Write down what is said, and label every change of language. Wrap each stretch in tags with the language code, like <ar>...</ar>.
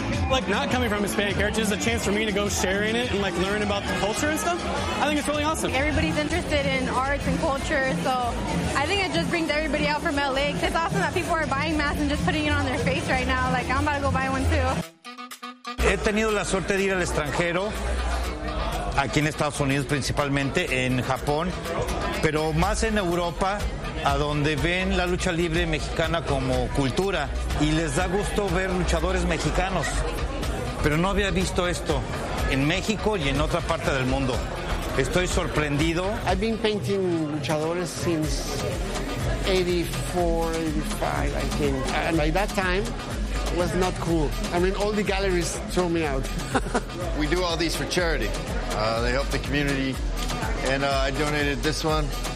<en>Like, not coming from Hispanic heritage is a chance for me to go share in it and, like, learn about the culture and stuff. I think it's really awesome. Everybody's interested in arts and culture, so I think it just brings everybody out from L.A. It's awesome that people are buying masks and just putting it on their face right now. Like, I'm about to go buy one, too.</en> <es>He tenido la suerte de ir al extranjero, aquí en Estados Unidos principalmente, en Japón, pero más en Europa, a donde ven la lucha libre mexicana como cultura y les da gusto ver luchadores mexicanos. Pero no había visto esto en México y en otra parte del mundo. Estoy sorprendido.</es> <en>I've been painting luchadores since 84, 85, I think. And by that time, it was not cool. I mean, all the galleries threw me out. We do all these for charity. They help the community. And I donated this one.</en>